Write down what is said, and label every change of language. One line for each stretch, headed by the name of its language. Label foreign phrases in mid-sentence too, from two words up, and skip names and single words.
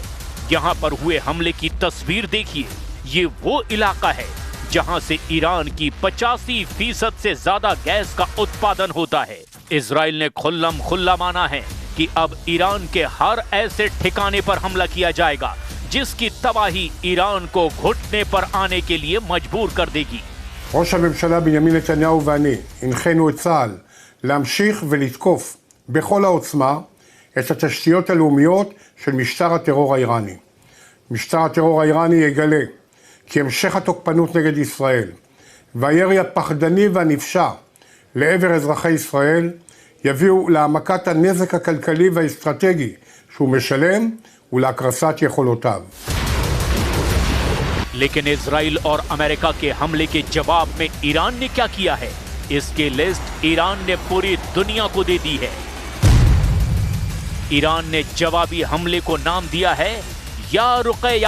Hindi: यहां पर हुए हमले की तस्वीर देखिए। ये वो इलाका है जहां से ईरान की 85% से ज्यादा गैस का उत्पादन होता है। इजराइल ने खुल्लम खुल्ला माना है कि अब ईरान के हर ऐसे ठिकाने पर हमला किया जाएगा जिसकी तबाही ईरान को घुटने पर आने के लिए मजबूर कर देगी।
Hebrew: ראש הממשלה בנימין נתניהו ואני הנחינו את צה"ל להמשיך ולתקוף בכל העוצמה את התשתיות הלאומיות של משטר הטרור האיראני. משטר הטרור האיראני יגלה כי המשך התוקפנות נגד ישראל והירי הפחדני והנפשע לעבר אזרחי ישראל יביאו להעמקת הנזק הכלכלי והאסטרטגי שהוא משלם ולהקרסת יכולותיו.
Hindi: लेकिन इजराइल और अमेरिका के हमले के जवाब में ईरान ने क्या किया है, इसकी लिस्ट ईरान ने पूरी दुनिया को दे दी है। ईरान ने जवाबी हमले को नाम दिया है या रुकया।